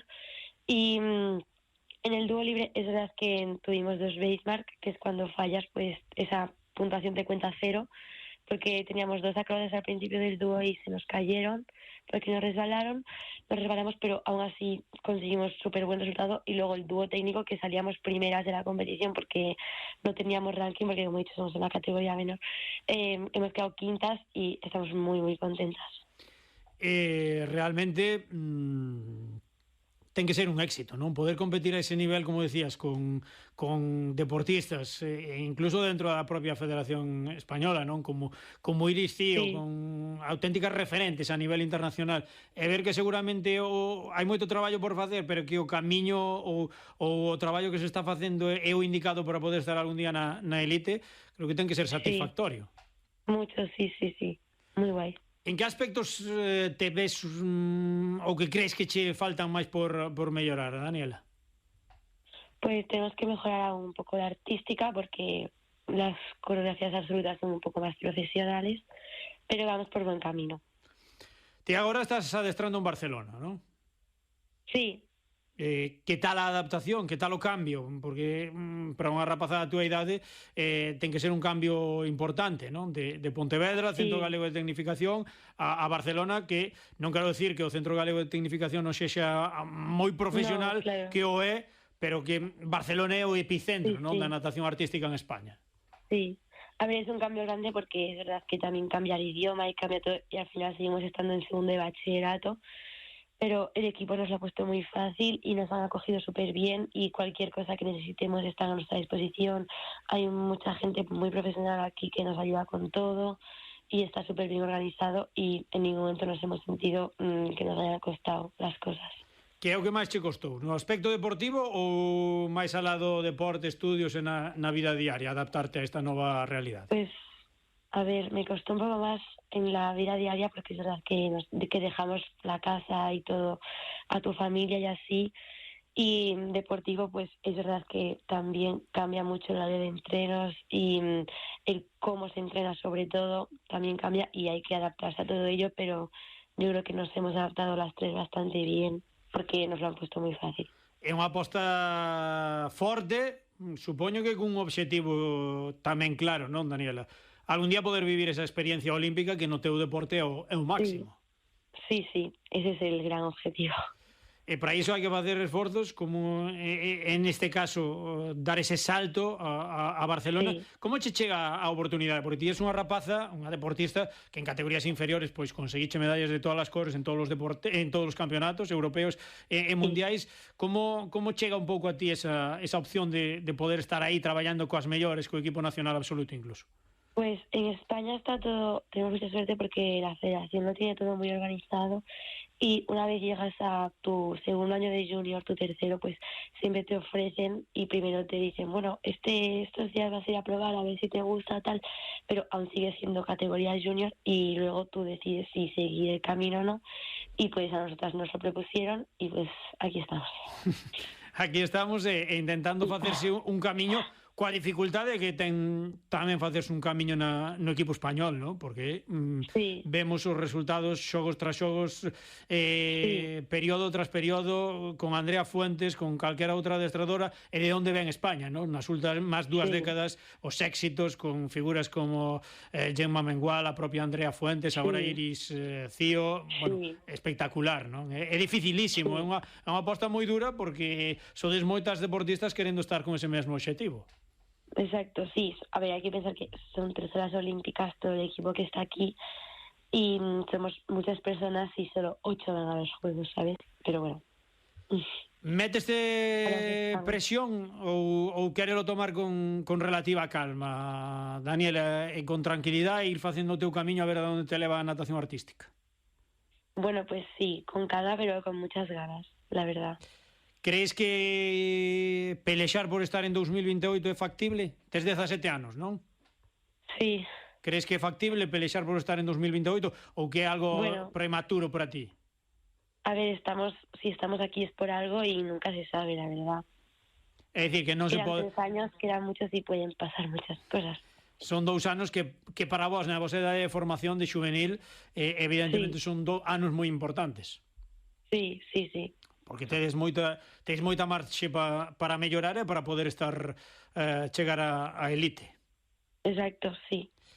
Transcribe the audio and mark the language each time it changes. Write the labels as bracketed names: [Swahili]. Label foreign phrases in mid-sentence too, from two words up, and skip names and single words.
[Spanish] Y en el dúo libre es verdad que tuvimos 2 basemark, que es cuando fallas, pues esa puntuación te cuenta 0, porque teníamos 2 acrobacias al principio del dúo y se nos cayeron porque nos resbalamos, pero aún así conseguimos súper buen resultado. Y luego el dúo técnico, que salíamos primeras de la competición porque no teníamos ranking, porque como he dicho somos en la categoría menor, hemos quedado quintas y estamos muy, muy contentas. [Galician] Realmente ten que ser un éxito, non? Poder competir a ese nivel, como decías, con deportistas, incluso dentro da propia Federación Española, non? Como Iris Cío, [Spanish] Sí. [Galician] con auténticas referentes a nivel internacional, e ver que seguramente hai moito traballo por facer, pero que o camiño ou o traballo que se está facendo é o indicado para poder estar algún día na elite, creo que ten que ser satisfactorio. [Spanish] Mucho, sí, muy guai. [Galician] En que aspectos te ves ou que crees que che faltan máis por mellorar, Daniela? [Spanish] Pues tenemos que mejorar un poco la artística porque las coreografías absolutas son un poco más profesionales, pero vamos por buen camino. [Galician] Ti agora estás adestrando en Barcelona, non? [Spanish] Sí. [Galician] Que tal a adaptación, que tal o cambio? Porque para unha rapazada da túa idade ten que ser un cambio importante, non? De Pontevedra, Centro Galego de Tecnificación, a Barcelona, que non quero dicir que o Centro Galego de Tecnificación non sexa moi profesional, [Spanish] claro. [Galician] que o é, pero que Barcelona é o epicentro, non? Da natación artística en España. [Spanish] Sí. A ver, es un cambio grande porque es verdad que también cambia el idioma y cambia todo, y al final seguimos estando en segundo de bachillerato, pero el equipo nos lo ha puesto muy fácil y nos han acogido súper bien, y cualquier cosa que necesitemos está a nuestra disposición. Hay mucha gente muy profesional aquí que nos ayuda con todo y está súper bien organizado, y en ningún momento nos hemos sentido que nos hayan costado las cosas. [Galician] Que é o que máis che costou? No aspecto deportivo ou máis alá do deporte, estudios e na vida diaria, adaptarte a esta nova realidade? [Spanish] Pues, a ver, me costó un poco más en la vida diaria porque es verdad que dejamos la casa y todo a tu familia y así. Y deportivo, pues es verdad que también cambia mucho la de entrenos y el cómo se entrena sobre todo también cambia, y hay que adaptarse a todo ello, pero yo creo que nos hemos adaptado las tres bastante bien porque nos lo han puesto muy fácil. [Galician] É unha aposta forte, supoño que cun obxectivo tamén claro, non, Daniela? Algún día poder vivir esa experiencia olímpica que no teu deporte é o máximo. [Spanish] Sí, ese es el gran objetivo. [Galician] E para iso hai que facer esforzos, como en este caso dar ese salto a Barcelona. [Spanish] Sí. [Galician] Como che chega a oportunidade? Porque ti és unha rapaza, unha deportista que en categorías inferiores pois conseguiche medallas de todas as cores en todos os campeonatos europeos e mundiais. Como chega un pouco a ti esa opción de poder estar aí traballando coas mellores, co equipo nacional absoluto incluso? [Spanish] Pues en España está todo, tenemos mucha suerte porque la federación lo tiene todo muy organizado, y una vez llegas a tu segundo año de junior, tu tercero, pues siempre te ofrecen y primero te dicen, bueno, estos días vas a ir a probar a ver si te gusta tal, pero aún sigue siendo categoría junior y luego tú decides si seguir el camino o no, y pues a nosotras nos lo propusieron y pues aquí estamos. [Galician] Aquí estamos intentando facerse un camiño coa dificultade que ten tamén facerse un camiño no equipo español, ¿no? Porque vemos os resultados xogos tras xogos, período tras período, con Andrea Fuentes, con calquera outra adestradora, e de onde ven España, ¿no? Nas últimas 2 décadas, os éxitos con figuras como Gemma Mengual, a propia Andrea Fuentes, agora Iris Cío, bueno, espectacular, ¿no? É dificilísimo, é unha aposta moi dura porque sodes moitas deportistas querendo estar con ese mesmo obxectivo. [Spanish] Exacto, sí. A ver, hay que pensar que son 3 horas olímpicas todo el equipo que está aquí, y somos muchas personas y solo 8 van a los Juegos, ¿sabes? Pero bueno. [Galician] Méteste presión ou quérelo tomar con relativa calma, Daniela, e con tranquilidade, ir facendo o teu camiño a ver a onde te leva a natación artística? [Spanish] Bueno, pues sí, con calma, pero con muchas ganas, la verdad. [Galician] Crees que pelexar por estar en 2028 é factible? Tes 17 anos, non? [Spanish] Sí. [Galician] Crees que é factible pelexar por estar en 2028 ou que é algo prematuro para ti? [Spanish] A ver, si estamos aquí es por algo y nunca se sabe, la verdad. [Galician] É dicir, que non se pode... [Spanish] Quedan 3 años, quedan muchos y pueden pasar muchas cosas. [Galician] Son 2 anos que para vos, na vosa idade de formación de juvenil, evidentemente son 2 anos moi importantes. [Spanish] Sí. [Galician] Porque tedes moita marxe para mellorar e para poder chegar a elite. [Spanish] Exacto, sí.